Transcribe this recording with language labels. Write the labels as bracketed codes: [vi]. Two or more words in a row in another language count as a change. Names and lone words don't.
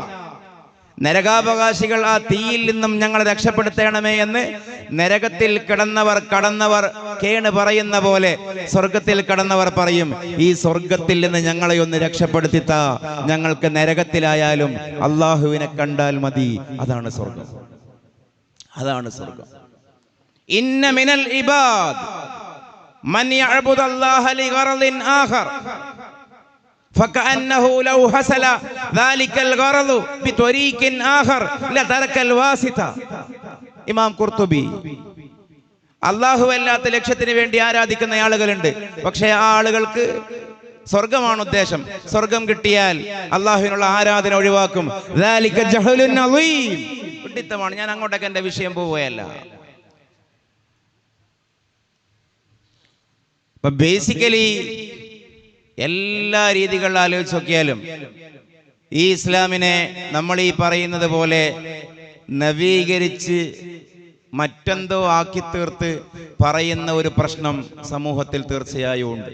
[ml] നരകാവകാശികൾ ആ തീയിൽ നിന്നും ഞങ്ങളെ രക്ഷപ്പെടുത്തണമേ എന്ന് നരകത്തിൽ കടന്നവർ കേണ് പറയുന്ന പോലെ സ്വർഗത്തിൽ കടന്നവർ പറയും, ഈ സ്വർഗത്തിൽ നിന്ന് ഞങ്ങളെ ഒന്ന് രക്ഷപ്പെടുത്തിത്ത, ഞങ്ങൾക്ക് നരകത്തിലായാലും അള്ളാഹുവിനെ കണ്ടാൽ മതി. അതാണ് സ്വർഗം, അതാണ് സ്വർഗം. [ar] إن من العباد من يعبد الله لغرض آخر فكأنه لو حصل ذلك الغرض بطريق آخر لترك الواسطة. [ml] ഇമാം ഖുർത്തുബി. അല്ലാഹു അല്ലാത്ത ലക്ഷ്യത്തിന് വേണ്ടി ആരാധിക്കുന്ന ആളുകളുണ്ട്, പക്ഷേ ആ ആളുകൾക്ക് സ്വർഗമാണ് ഉദ്ദേശം. സ്വർഗം കിട്ടിയാൽ അല്ലാഹുവിനുള്ള ആരാധന ഒഴിവാക്കും. [ar] ذلك جهل عظيم. [ml] വിഡിത്തമാണ്. ഞാൻ അങ്ങോട്ടേക്ക് എൻ്റെ വിഷയം പോവുകയല്ല. അപ്പൊ ബേസിക്കലി എല്ലാ രീതികളിൽ ആലോചിച്ച് നോക്കിയാലും ഈ ഇസ്ലാമിനെ നമ്മൾ ഈ പറയുന്നത് പോലെ നവീകരിച്ച് മറ്റെന്തോ ആക്കി തീർത്ത് പറയുന്ന ഒരു പ്രശ്നം സമൂഹത്തിൽ തീർച്ചയായും ഉണ്ട്.